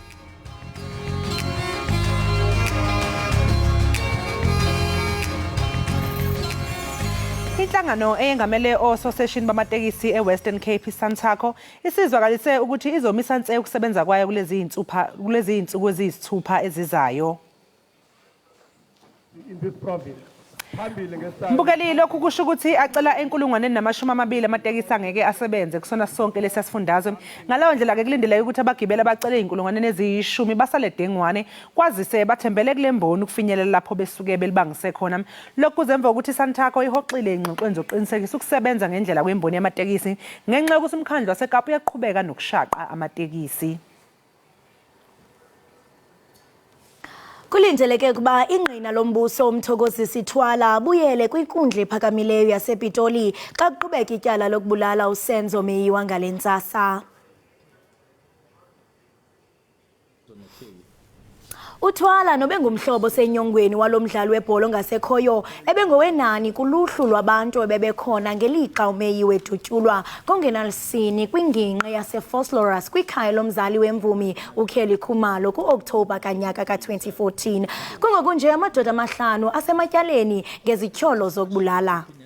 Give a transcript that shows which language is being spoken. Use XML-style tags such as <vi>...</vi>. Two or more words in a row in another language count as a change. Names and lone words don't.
<zu>Inhlangano eyengamele ososeshini bamatekisi eWestern Cape Santakho isizwakalise ukuthi izomisa nse ukusebenza kwayo kulezi izinsuku eziyisithupha ezizayo</zu> <en>in this province.</en> <zu>Mbukeli lokhu kusho ukuthi acela enkulungwane nama20 amatekisi angeke asebenze kusona sonke lesasifundazwe ngaleyo ndlela ke kulindela ukuthi abagibeli abacela inkulungwane eziyishumi basale dengwane kwazise bathembele kulemboni ukufinyelela lapho besuke belibangise khona lokhu kuzemva ukuthi Santakho ihoxile ingxoxweni zoqinisekisa ukusebenza ngendlela kwemboni yamatekisi ngenxa yokuthi umkhandlu waseKapa uyaqhubeka nokushaqa amatekisi</zu> <xh>Kulindeleke kuba ingqina lombuso umthokozisi Sithwala abuyele kwinkundla ephakamileyo yasePitoli xa kuqhubeka ityala lokubulala uSenzo Meyiwa ngalentsasa. Uthwala nobengumhlobo senyongweni walomdlalo webhola ngasekhoyo ebengowenani kuluhlu lwabantu bebekhona ngelixa uMeyiwa edutyulwa kongenalisini kwingingqi yaseFosloras kwikhaya lomzali wemvumi uKelly Khumalo kuOktobha kanyaka ka2014 kungokunje amadoda amahlanu asematyaleni ngezityholo zokubulala</xh>